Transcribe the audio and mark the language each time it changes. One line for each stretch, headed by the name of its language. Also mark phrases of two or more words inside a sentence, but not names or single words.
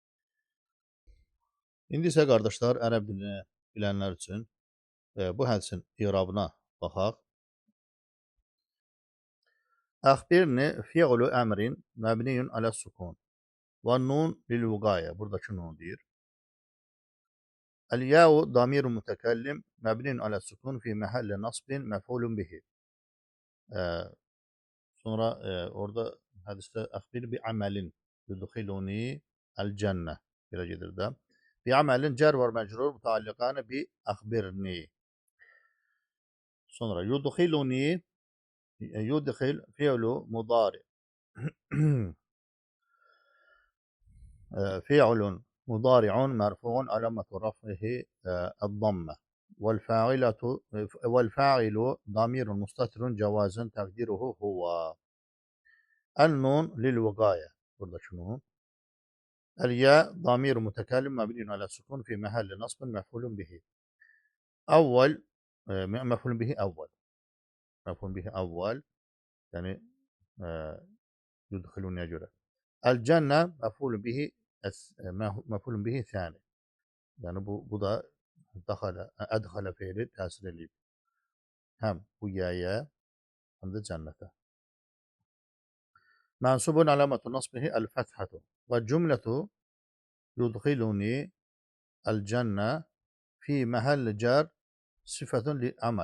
Azerbaijani: İndi isə qardaşlar, ərəb dilini bilənlər üçün bu hədisin irabına baxaq.
Arabic: أخبرني فعل أمر مبني على السكون والنون للوقاية.
Azerbaijani: Buradakı nun deyir.
Arabic: الياء ضمير متكلم مبني على السكون في محل نصب مفعول به.
Azerbaijani: Sonra orada hadiste
Arabic: أخبر بعمل يدخلني الجنة
Azerbaijani: belə gedir də.
Arabic: بعمل جر var مجرور متعلقا بأخبرني. Sonra يدخلني يدخل فعل مضارع. fi'lun مضارع مرفوع علامة رفعه الضمة والفاعل ضمير مستتر جوازا تقديره هو النون للوقاية
Azerbaijani: burada şunu
Arabic: الياء ضمير متكلم مبني على السكون في محل نصب مفعول به أول مفعول به أول مفعول به أول يعني يدخلون göre الجنة مفعول به مفعول به ثان.
Turkish: Yani bu da edhale fiili tesir edilip hem bu yaya hem de cennete.
Arabic: منصوب علامة نصبه الفتحة وجملة يدخلني الجنة في محل جر صفة لعمل.